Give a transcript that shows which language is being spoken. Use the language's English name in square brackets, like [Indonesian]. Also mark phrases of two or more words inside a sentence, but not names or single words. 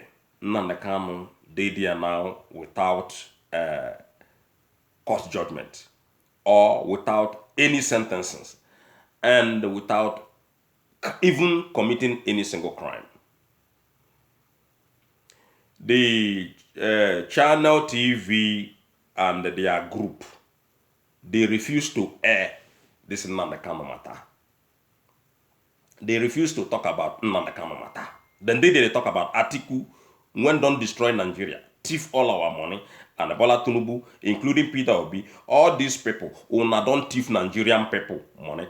[Nigerian Pidgin] Nnamdi Kanu, they there now without court judgment or without any sentences and without even committing any single crime. The channel TV and their group, they refuse to air this Nnamdi Kanu matter. They refuse to talk about Nnamdi Kanu matter. Then they talk about Atiku when don't destroy Nigeria, thief all our money, and Bola Tinubu, including Peter Obi, all these people, una don't thief Nigerian people money.